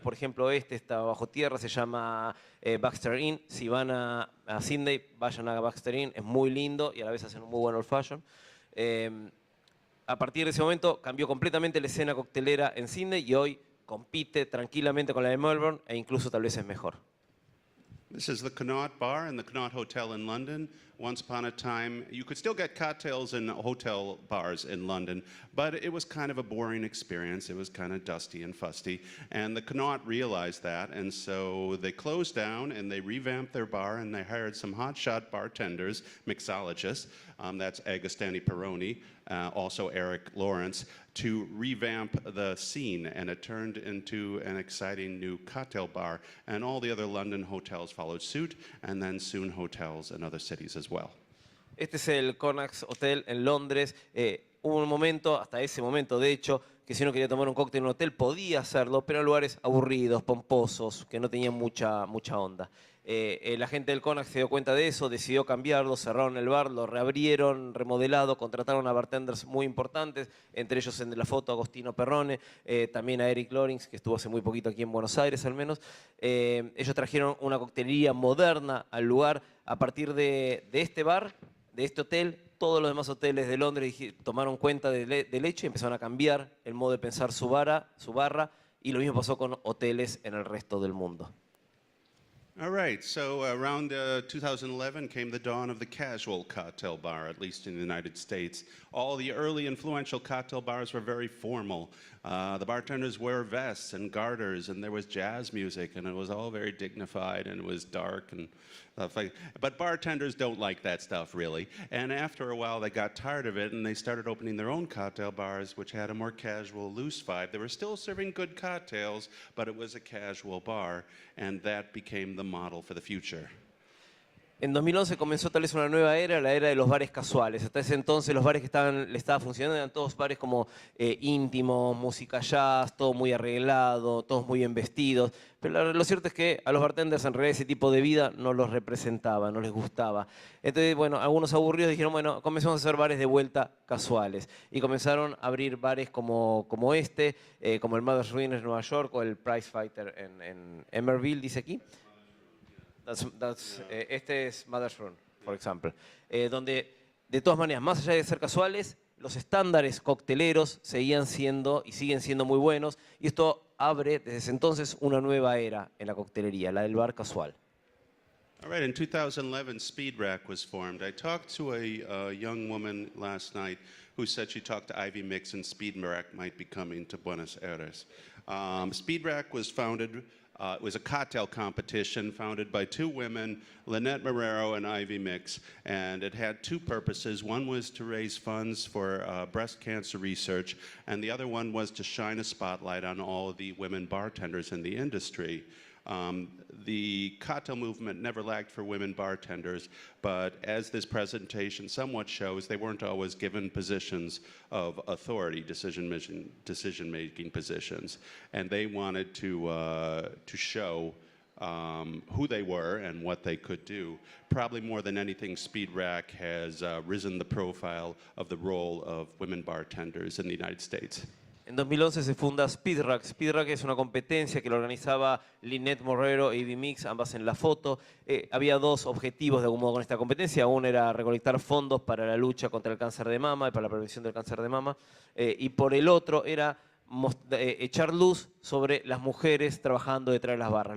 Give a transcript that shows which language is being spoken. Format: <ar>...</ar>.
<es>Por ejemplo, este está bajo tierra, se llama Baxter Inn. Si van a Sydney, vayan a Baxter Inn, es muy lindo y a la vez hacen un muy buen old fashion. A partir de ese momento cambió completamente la escena coctelera en Sydney y hoy compite tranquilamente con la de Melbourne e incluso tal vez es mejor.</es> <en>This is the Connaught Bar and the Connaught Hotel in London. Once upon a time, you could still get cocktails in hotel bars in London, but it was kind of a boring experience. It was kind of dusty and fusty, and the Connaught realized that, and so they closed down and they revamped their bar and they hired some hotshot bartenders, mixologists, that's Agostini Peroni, also Eric Lawrence, to revamp the scene, and it turned into an exciting new cocktail bar, and all the other London hotels followed suit, and then soon hotels in other cities as well.</en> <es>Este es el Connaught Hotel en Londres. Hubo un momento, hasta ese momento de hecho, que si uno quería tomar un cóctel en un hotel podía hacerlo, pero en lugares aburridos, pomposos, que no tenían mucha onda. La gente del Connaught se dio cuenta de eso, decidió cambiarlo, cerraron el bar, lo reabrieron, remodelado, contrataron a bartenders muy importantes, entre ellos en la foto Agostino Perrone, también a Eric Lawrence, que estuvo hace muy poquito aquí en Buenos Aires al menos. Ellos trajeron una coctelería moderna al lugar. A partir de este bar, de este hotel, todos los demás hoteles de Londres tomaron cuenta del hecho y empezaron a cambiar el modo de pensar su barra, y lo mismo pasó con hoteles en el resto del mundo.</es> <en>All right, so around 2011 came the dawn of the casual cocktail bar, at least in the United States. All the early influential cocktail bars were very formal. The bartenders wore vests and garters, and there was jazz music, and it was all very dignified, and it was dark and stuff like. But bartenders don't like that stuff, really. And after a while, they got tired of it, and they started opening their own cocktail bars, which had a more casual, loose vibe. They were still serving good cocktails, but it was a casual bar, and that became the model for the future.</en> <es>En 2011 comenzó tal vez una nueva era, la era de los bares casuales. Hasta ese entonces los bares que le estaba funcionando eran todos bares como íntimos, música jazz, todo muy arreglado, todos muy bien vestidos. Pero lo cierto es que a los bartenders en realidad ese tipo de vida no los representaba, no les gustaba. Entonces, bueno, algunos aburridos dijeron, bueno, comenzamos a hacer bares de vuelta casuales. Y comenzaron a abrir bares como este, como el Mother's Ruin en Nueva York o el Prize Fighter en Emerville, dice aquí. Este es Mother's Run, por ejemplo, donde de todas maneras, más allá de ser casuales, los estándares cocteleros seguían siendo y siguen siendo muy buenos, y esto abre desde ese entonces una nueva era en la coctelería, la del bar casual.</es> <en>All right, in 2011, Speed Rack was formed. I talked to a young woman last night who said she talked to Ivy Mix and Speed Rack might be coming to Buenos Aires. Speed Rack was founded. It was a cocktail competition founded by two women, Lynette Marrero and Ivy Mix, and it had two purposes. One was to raise funds for breast cancer research, and the other one was to shine a spotlight on all of the women bartenders in the industry. The cocktail movement never lacked for women bartenders, but as this presentation somewhat shows, they weren't always given positions of authority, decision-making positions, and they wanted to show who they were and what they could do. Probably more than anything, Speed Rack has risen the profile of the role of women bartenders in the United States.</en> <es>En 2011 se funda Speed Rack. Speed Rack es una competencia que lo organizaba Lynette Marrero y Ivy Mix, ambas en la foto. Había dos objetivos de algún modo con esta competencia. Uno era recolectar fondos para la lucha contra el cáncer de mama y para la prevención del cáncer de mama. Y por el otro era echar luz sobre las mujeres trabajando detrás de las barras.</es>